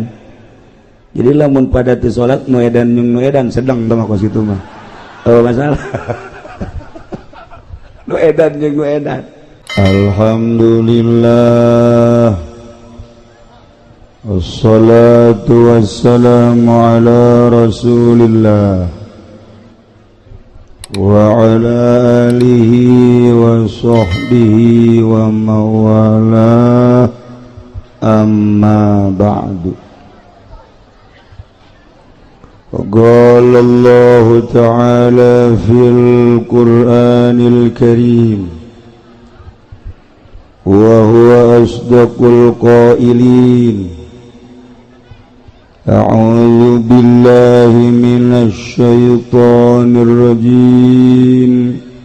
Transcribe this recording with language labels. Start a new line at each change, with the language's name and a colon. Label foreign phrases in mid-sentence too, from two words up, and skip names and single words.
Sundanese: Jadi lamun pada teu salat nu edan jeung nu edan sedeng tah kos kitu mah. Oh masalah. Nu edan jeung nu edan. Alhamdulillah.
Arabic: والصلاة والسلام على رسول الله وعلى آله وصحبه وموالاه أما بعد. قال الله تعالى في القرآن الكريم وهو أصدق القائلين. أعوذ بالله من الشيطان الرجيم.